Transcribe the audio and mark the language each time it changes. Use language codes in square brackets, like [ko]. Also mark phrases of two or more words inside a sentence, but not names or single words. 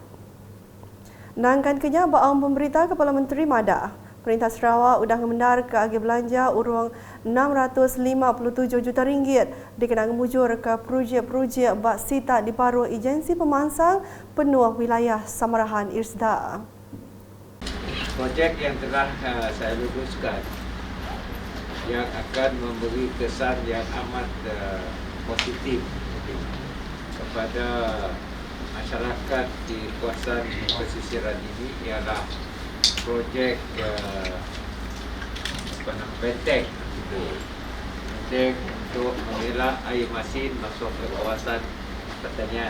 [iba] Nangkan kenya ba awam pemberita Kepala Menteri Madah. Perintah Sarawak udah mengendar ke agi belanja urang RM657 juta dikenang mujur ke projek-projek bak sita di paruh agensi pemansang penuh wilayah Samarahan IRSDA. [ms] Projek yang telah saya luluskan yang akan memberi kesan yang amat positif kepada masyarakat di kawasan pesisiran ini ialah projek benteng untuk mengelak air masin masuk ke kawasan pertanian.